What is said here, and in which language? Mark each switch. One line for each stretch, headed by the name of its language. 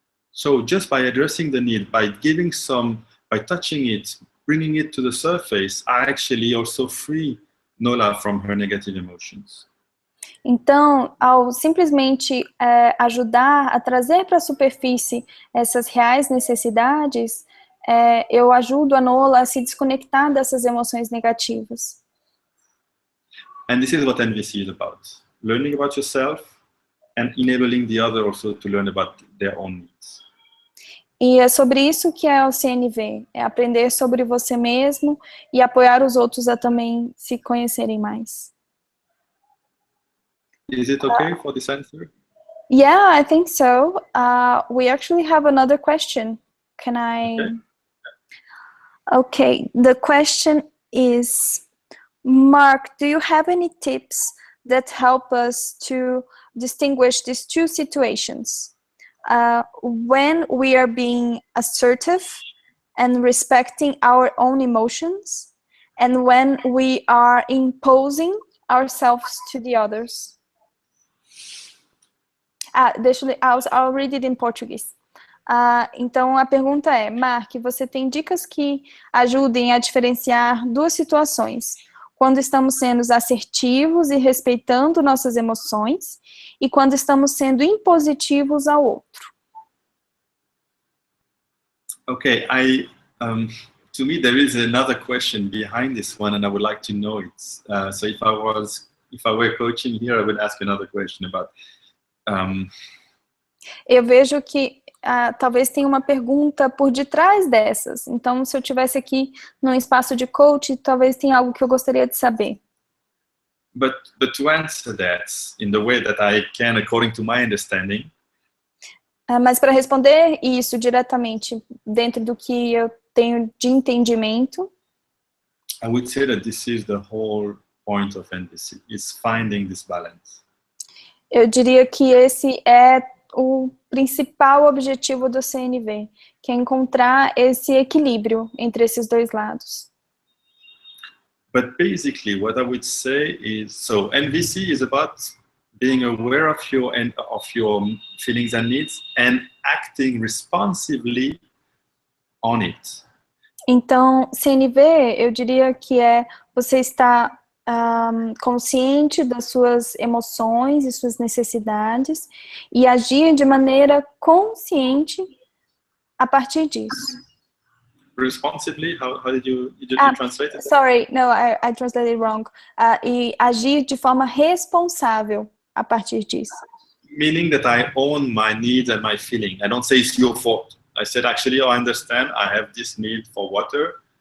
English: So just by addressing the need, by giving some, by touching it, bringing it to the surface, I actually also free Nola from her negative emotions.
Portuguese: Então, ao simplesmente ajudar a trazer para a superfície essas reais necessidades, eu ajudo a Nola a se desconectar dessas emoções negativas.
English: And this is what NVC is about. Learning about yourself and enabling the other also to learn about their own needs.
Portuguese: E é sobre isso que é o CNV, é aprender sobre você mesmo e apoiar os outros a também se conhecerem mais.
English: Is it okay for this answer? Yeah, I think so. We actually have another question. Can I? Okay, the question is, Mark, do you have any tips that help us to distinguish these two situations? When we are being assertive and respecting our own emotions, and when we are imposing ourselves to the others. I'll read it in Portuguese.
Portuguese: Então a pergunta é, Mark, você tem dicas que ajudem a diferenciar duas situações, quando estamos sendo assertivos e respeitando nossas emoções, e quando estamos sendo impositivos ao outro?
English: Okay, to me there is another question behind this one, and I would like to know it. So if I were coaching here, I would ask another question about.
Portuguese: Eu vejo que talvez tenha uma pergunta por detrás dessas. Então, se eu estivesse aqui num espaço de coach, talvez tenha algo que eu gostaria de saber.
English: But to answer that in the way that I can, according to my understanding.
Portuguese: Mas para responder isso diretamente dentro do que eu tenho de entendimento,
English: I would say that this is the whole point of NVC, is finding this balance.
Portuguese: Eu diria que esse é o principal objetivo do CNV, que é encontrar esse equilíbrio entre esses dois lados.
English: But basically, what I would say is, so NVC is about being aware of your feelings and needs and acting responsively on it.
Portuguese: Então, CNV, eu diria que é você estar consciente das suas emoções e suas necessidades e agir de maneira consciente a partir disso.
English: Responsibly, how did you translate it? Sorry, no, I translated wrong.
Portuguese: E agir de forma responsável a partir disso.
English: Meaning that I own my needs and my feeling. I don't say it's your fault. I said, actually, I understand, I have this need for water.